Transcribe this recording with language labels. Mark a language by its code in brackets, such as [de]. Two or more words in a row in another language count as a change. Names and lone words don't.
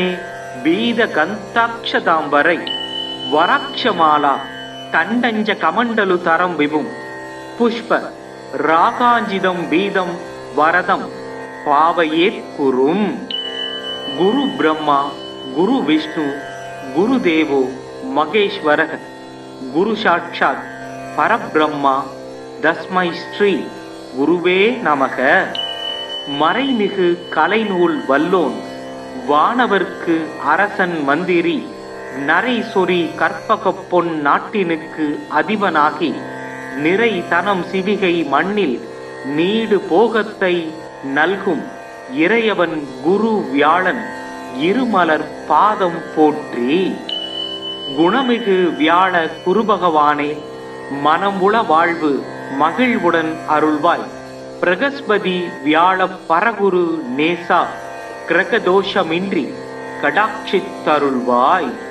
[sa] बीद गंताक्षतांबरै वराक्षमाला तंडंज कमंडलु तरं विभुं पुष्प रागांजिदं बीदं वरदं पावयेत् कुरुं गुरु ब्रह्मा गुरु विष्णु गुरुदेवो महेश्वरः गुरु साक्षात् परब्रह्मा तस्मै श्री गुरुवे नमः [ta] मறைமிகு கலைநூல் வல்லோன் வானவர்க்கு அரசன் மந்திரி நரை சொறி கற்பக பொன் நாட்டினுக்கு அதிபனாகி நிறை தனம் சிவிகை மண்ணில் நீடு போகத்தை நல்கும் இறையவன் குரு வியாழன் இருமலர் பாதம் போற்றி குணமிகு வியாழ குருபகவானே மனமுள வாழ்வு மகிழ்வுடன் அருள்வாய் பிரகஸ்பதி வியாழ பரகுரு நேசா கிரகதோஷமின்றி கடாட்சித்தருள்வாய்